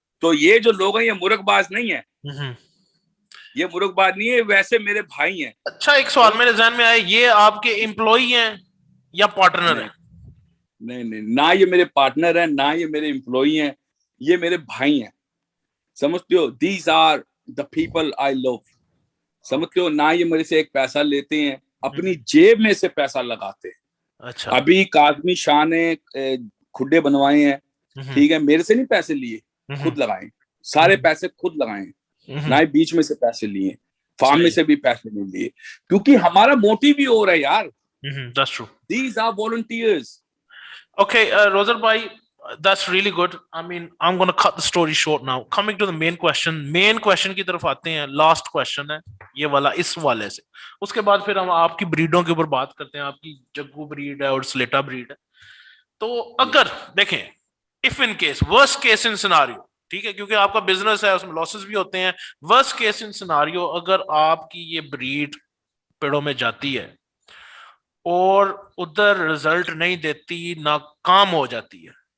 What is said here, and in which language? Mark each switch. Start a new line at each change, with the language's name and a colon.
Urdu: تو یہ جو لوگ ہیں یہ مرغ باز نہیں ہے, یہ مرغ باز نہیں ہے, ویسے میرے بھائی ہیں. اچھا ایک سوال میرے ذہن میں آیا, یہ آپ کے امپلائی ہیں یا پارٹنر ہیں؟ نہیں, نہ یہ میرے پارٹنر ہیں, نہ یہ میرے امپلائی ہیں, یہ میرے بھائی ہیں, سمجھتے ہو.
English: these are the people I love,
Urdu: سمجھتے ہو. نہ یہ میرے سے ایک پیسہ لیتے ہیں, اپنی جیب میں سے پیسہ لگاتے ہیں. اچھا ابھی کاظمی شاہ نے کھڈے بنوائے ہیں, ٹھیک ہے, میرے سے نہیں پیسے لیے, خود لگائے, سارے پیسے خود لگائے, نہ ہی بیچ میں سے پیسے لیے, فارم میں سے بھی پیسے نہیں لیے, کیونکہ ہمارا موٹیو بھی ہو رہا ہے یار.
English: That's true. These are volunteers. Okay, Rozer bhai, that's really good. I mean, I'm going to cut the story short now. Coming to the main question
Urdu: کی طرف آتے ہیں.
English: Last question
Urdu: ہے یہ والا اس والے سے, اس کے بعد پھر ہم آپ کی بریڈوں کے اوپر بات کرتے ہیں. آپ کی جگو بریڈ ہے اور سلیٹا بریڈ ہے. تو اگر دیکھیں
English: if in case, worst case in scenario,
Urdu: ٹھیک ہے, کیونکہ آپ کا بزنس ہے, اس میں لاسز بھی ہوتے ہیں.
English: worst case in scenario,
Urdu: اگر آپ کی یہ بریڈ پیڑوں میں جاتی ہے اور ادھر رزلٹ نہیں دیتی, ناکام ہو جاتی ہے,